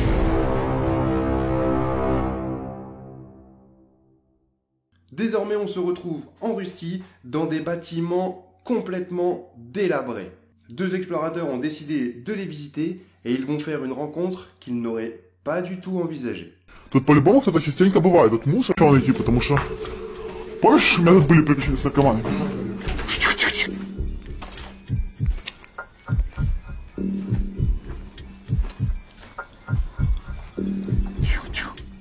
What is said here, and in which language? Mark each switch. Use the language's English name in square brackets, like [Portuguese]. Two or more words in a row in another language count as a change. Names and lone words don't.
[French] Désormais, on se retrouve en Russie, dans des bâtiments complètement délabrés. 2 explorateurs ont décidé de les visiter et ils vont faire une rencontre qu'ils n'auraient pas du tout envisagé. [Russian] Тут по-любому кто-то частенько бывает, тут мусор что найти, потому что... Помнишь, у меня тут были приключения с наркоманами? Тихо-тихо-тихо. Тихо-тихо.